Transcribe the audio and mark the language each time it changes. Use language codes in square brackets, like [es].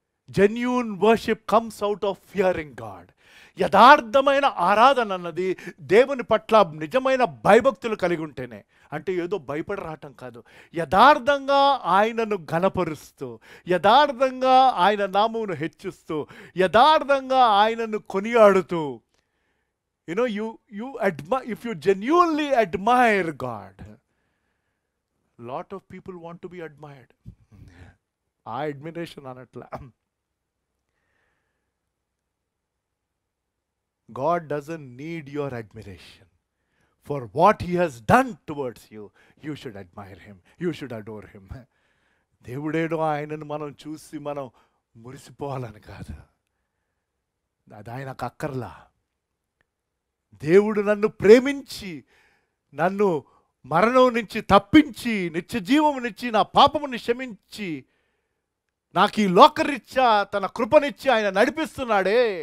[en] Genuine worship comes out of fearing God. [te] యథార్థమైన ఆరాధన అన్నది దేవుని పట్ల నిజమైన భయభక్తులు కలిగి ఉంటేనే. అంటే ఏదో భయపడి రావటం కాదు, యథార్థంగా ఆయనను ఘనపరుస్తూ, యథార్థంగా ఆయన నామమును హెచ్చిస్తూ, యథార్థంగా ఆయనను కొనియాడుతూ. [en] If you genuinely admire God, lot of people want to be admired. [te] ఆ admiration అనట్లా. [en] God doesn't need your admiration. For what he has done towards you, you should admire him. You should adore him. [te] దేవుడేడో ఆయనను మనం చూసి మనం మురిసిపోవాలని కాదు, అది ఆయనకు అక్కర్లా. దేవుడు నన్ను ప్రేమించి, నన్ను మరణం నుంచి తప్పించి, నిత్య జీవమునిచ్చి, నా పాపముని క్షమించి, నాకు ఈ లోకరీత్యా తన కృపనిచ్చి ఆయన నడిపిస్తున్నాడే.